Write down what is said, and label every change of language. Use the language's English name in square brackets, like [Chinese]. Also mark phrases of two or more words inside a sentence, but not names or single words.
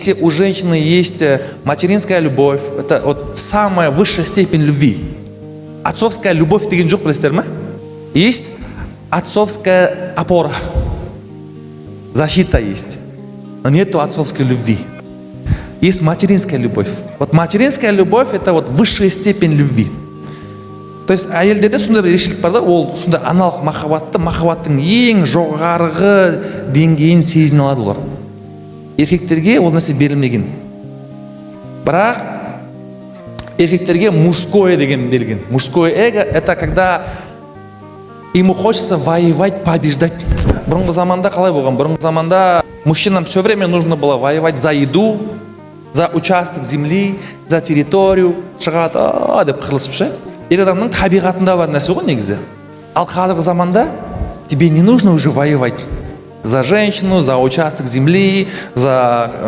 [Russian] Если у женщины есть материнская любовь, это вот самая высшая степень любви. Отцовская любовь [Kazakh] деген жоқ, білесіздер ма? [Russian] Есть отцовская опора, защита есть, но нету отцовской любви. Есть материнская любовь. Вот материнская любовь это вот высшая степень любви. То есть [Kazakh] әйелдерде сондай бір ерекшелік бар да, ол сондай аналық махаббаттың ең жоғарғы деңгейін сезіне алады олар. Еркектерге ол нәрсе берілмеген. Бірақ еркектерге мужское деген берілген. [Russian] Мужское эго это когда ему хочется воевать, побеждать. [Kazakh] Бұрынғы заманда қалай болған? Бұрынғы заманда [Russian] мужчинам все время нужно было воевать за еду, за участок земли, за территорию, [Kazakh] шығады деп қырылысып ше. Ер адамның табиғатында бар нәрсе ғой негізі. Ал қазіргі заманда [Russian] тебе не нужно уже воевать за женщину, за участок земли, за